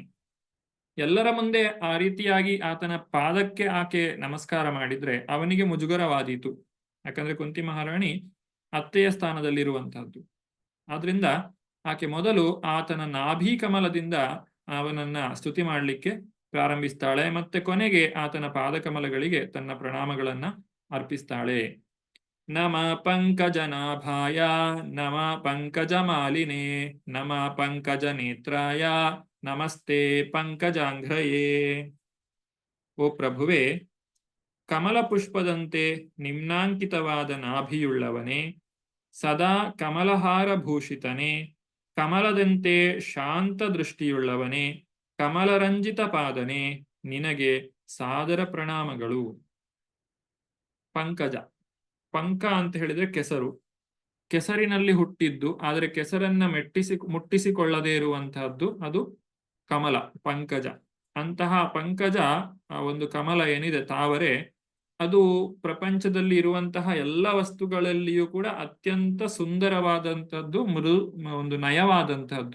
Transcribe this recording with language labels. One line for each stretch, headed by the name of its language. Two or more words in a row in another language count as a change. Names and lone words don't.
Kannada: ಎಲ್ಲರ ಮುಂದೆ ಆ ರೀತಿಯಾಗಿ ಆತನ ಪಾದಕ್ಕೆ ಆಕೆ ನಮಸ್ಕಾರ ಮಾಡಿದ್ರೆ ಅವನಿಗೆ ಮುಜುಗರವಾದೀತು. ಯಾಕಂದ್ರೆ ಕುಂತಿ ಮಹಾರಾಣಿ ಅತ್ತೆಯ ಸ್ಥಾನದಲ್ಲಿರುವಂತಹದ್ದು. ಆದ್ರಿಂದ ಆಕೆ ಮೊದಲು ಆತನ ನಾಭಿ ಕಮಲದಿಂದ ಅವನನ್ನ ಸ್ತುತಿ ಮಾಡಲಿಕ್ಕೆ ಪ್ರಾರಂಭಿಸ್ತಾಳೆ. ಮತ್ತೆ ಕೊನೆಗೆ ಆತನ ಪಾದಕಮಲಗಳಿಗೆ ತನ್ನ ಪ್ರಣಾಮಗಳನ್ನ ಅರ್ಪಿಸ್ತಾಳೆ.
Sanskrit: ನಮ ಪಂಕಜನಾಭಾಯ ನಮ ಪಂಕಜ ಮಾಲಿನೇ ನಮ ಪಂಕಜ ನೇತ್ರಾಯ ನಮಸ್ತೆ ಪಂಕಜಾಂಘ್ರಯೇ.
Kannada: ಓ ಪ್ರಭುವೆ, ಕಮಲ ಪುಷ್ಪದಂತೆ ನಿಮ್ನಾಂಕಿತವಾದ ನಾಭಿಯುಳ್ಳವನೇ, ಸದಾ ಕಮಲಹಾರ ಭೂಷಿತನೇ, ಕಮಲದಂತೆ ಶಾಂತ ದೃಷ್ಟಿಯುಳ್ಳವನೇ, ಕಮಲರಂಜಿತ ಪಾದನೆ, ನಿನಗೆ ಸಾದರ ಪ್ರಣಾಮಗಳು. ಪಂಕಜ, ಪಂಕ ಅಂತ ಹೇಳಿದ್ರೆ ಕೆಸರು, ಕೆಸರಿನಲ್ಲಿ ಹುಟ್ಟಿದ್ದು ಆದರೆ ಕೆಸರನ್ನ ಮುಟ್ಟಿಸಿಕೊಳ್ಳದೇ ಇರುವಂತಹದ್ದು ಅದು ಕಮಲ, ಪಂಕಜ. ಅಂತಹ ಪಂಕಜ ಒಂದು ಕಮಲ ಏನಿದೆ, ತಾವರೆ, ಅದು ಪ್ರಪಂಚದಲ್ಲಿ ಇರುವಂತಹ ಎಲ್ಲ ವಸ್ತುಗಳಲ್ಲಿಯೂ ಕೂಡ ಅತ್ಯಂತ ಸುಂದರವಾದಂಥದ್ದು, ಒಂದು ನಯವಾದಂತಹದ್ದು.